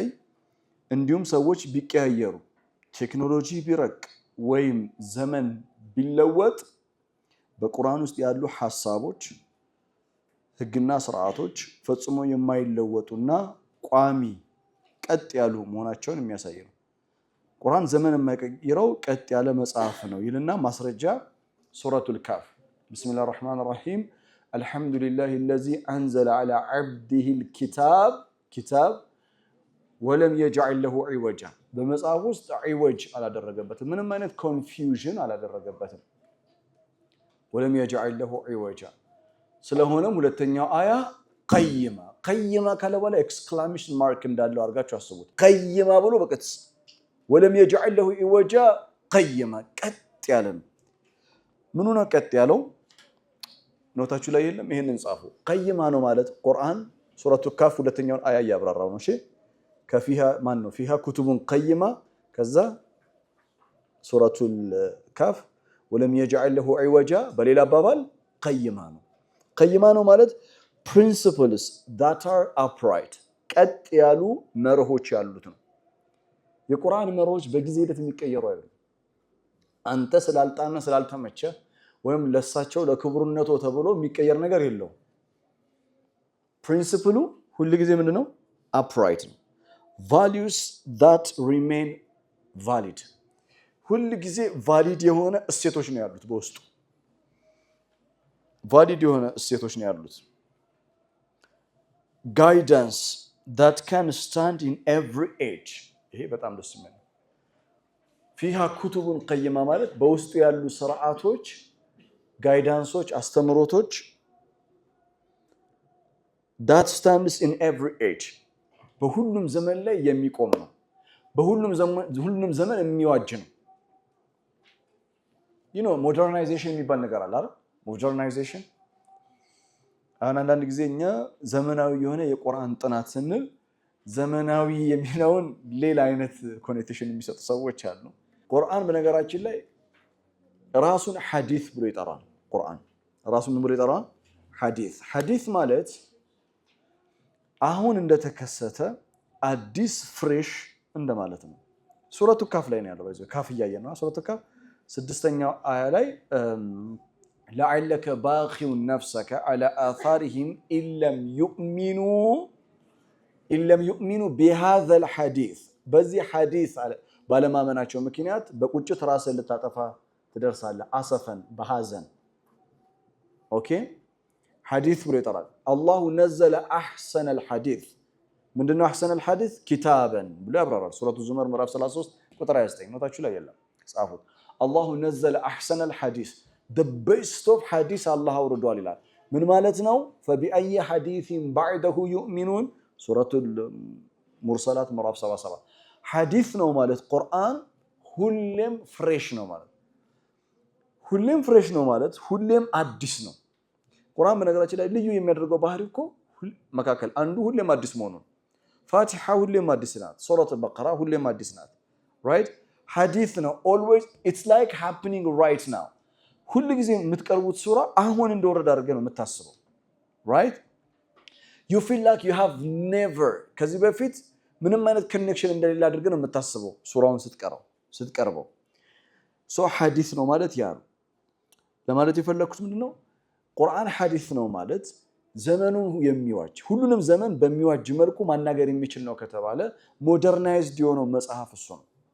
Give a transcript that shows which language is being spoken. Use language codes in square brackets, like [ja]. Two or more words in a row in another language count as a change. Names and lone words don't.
[am] እንዲሁም ሰዎች ቢቀያየሩ ቴክኖሎጂ ቢረቅ ወይም ዘመን ቢለወጥ በቁርአን ውስጥ ያሉ ሐሳቦች ህግና ስርዓቶች ፈጽሞ የማይለወጡና ቋሚ ቀጥ ያሉ መሆናቸውን የሚያሳይ ነው። ቁርአን ዘመን የማይቀይረው ቀጥ ያለ መጽሐፍ ነው ይልና ማስረጃ ሱረቱል ካፍ [ar] بسم الله الرحمن الرحيم [am] አልሐምዱሊላሂ [ar] الذي انزل على عبده الكتاب ولم يجعل له عوجا [am] በመጽሐፍ ውስጥ ዒወጅ አላደረገበትም። ምንም አይነት ኮንፊውዥን አላደረገበትም። [ar] ولم يجعل له عوجا [am] ስለሆነም ሁለተኛው አያ ቀይማ ካለ በኋላ [en] exclamation mark [am] እንዳለው አድርጋችሁ አስቡት። ቀይማ ብሎ በቀጥታ [ar] ولم يجعل له عوجا قيما [am] ቀጥ ያለ ነው። ምኑ ነው ቀጥ ያለው? ኖታችሁ ላይ የለም? ይሄንን ጻፉ። ቀይማ ነው ማለት ቁርአን ሱረቱ ካፍ ሁለተኛውን አያ ያብራራው ነው። እሺ ከፊሃ ማን ነው? [ar] فيها كتب قيمة [am] ከዛ ሱረቱል ካፍ [ar] ولم يجعل له عوجا [am] በሌላ አባባል ቀይማ ነው። ቀይማ ነው ማለት [en] principles that are upright [am] ቀጥ ያሉ መርሆች ያሉት ነው። የቁርአን መርሆች በጊዜ ሂደት የሚቀየሩ አይደለም። አንተ ስላልጣና ስላልተመቸ ወይም ለሳቸው ለክብሩነቶ ተብሎ የሚቀየር ነገር የለውም። ፕሪንሲፕሉ ሁሉ ጊዜ ምንድነው? upright ነው። [en] values that remain valid [am] ሁሉ ጊዜ valid የሆነ እሴቶች ነው ያሉት በውስጡ valid የሆነ እሴቶች ነው ያሉት። [en] guidance that can stand in every age [am] ይሄ በጣም ደስ የሚል [ar] فيها كتب قيمة [am] ማለት በውስጡ ያሉ ስርዓቶች ጋይዳንሶች አስተምሮቶች [en] that stands in every age [am] በሁሉም ዘመን ላይ የሚቆም ነው በሁሉም ዘመን የሚዋጅ ነው modernization የሚባል ነገር አለ አይደል modernization አንዳንድ ጊዜ እኛ ዘመናዊ የሆነ የቁርአን ጥናት ስንል ዘመናዊ የሚለውን ሌላ አይነት ኮኔክሽን የሚሰጡ ሰዎች አሉ ቁርአን በነገራችን ላይ ራሱን ሐዲስ ብሎ ይጠራል ቁርአን ራሱን ምን ብሎ ይጠራል ሐዲስ ማለት አሁን እንደተከሰተ አዲስ ፍሬሽ እንደማለት ነው ሱረቱ ካፍ ላይ ነው ያለው ባይዘ ካፍ ያያየና ሱረቱ ካፍ 6ኛው አያ ላይ [ar] لعلك باخع نفسك على آثارهم إن لم يؤمنوا بهذا الحديث [am] በዚህ ሐዲስ ባለማመናቸው ምክንያት በቁጭት ራስን ልታጠፋ ትደርሳለህ አሰፈን በሐዘን ኦኬ ሐዲስ ብሎ ይጠራል [ar] الله نزل أحسن [am] الحديث ምንድነው አህሰነ الحديث ኪታበን ብሎ ያብራራል ሱረቱ ዙመር ምዕራፍ 33 ቁጥር 29 ኖታችሁ ላይ የለም ጻፉት [ar] الله نزل أحسن [am] الحديث [en] the best of hadith [am] Allah አውርዷል ይላል ምን ማለት ነው [ar] فبأي حديث بعده يؤمنون [am] ሱረቱል ሙርሰላት ምዕራፍ 77 ሐዲስ ነው ማለት ቁርአን ሁሌም ፍሬሽ ነው ማለት ሁሌም አዲስ ነው ቁርአን በነገራችን ላይ ልዩ የሚያደርገው ባህሪ እኮ መካከል አንዱ ሁሌም አዲስ መሆኑ ፋቲሃ ሁሌም አዲስ ናት ሱረቱ በቀራ ሁሌም አዲስ ናት right ሐዲስ ነው [en] always it's like happening right now [am] ሁሉ ጊዜ የምትቀርቡት ሱራ አሁን እንደወረደ አድርገህ ነው የምታስበው [en] right you feel like you have never [am] ከዚህ በፊት ምንም አይነት ኮኔክሽን እንደሌለ አድርገህ ነው የምታስበው ሱራውን ስትቀርበው ሶ ሐዲስ ነው ማለት ያ ነው ለማለት የፈለኩት ምንድነው ቁርአን ሐዲስ ነው ማለት ዘመኑን የሚዋጅ ሁሉንም ዘመን በሚዋጅ መልኩ ማናገር የሚችል ነው ከተባለ ሞደርናይዝድ የሆነው መጽሐፍ እሱ ነው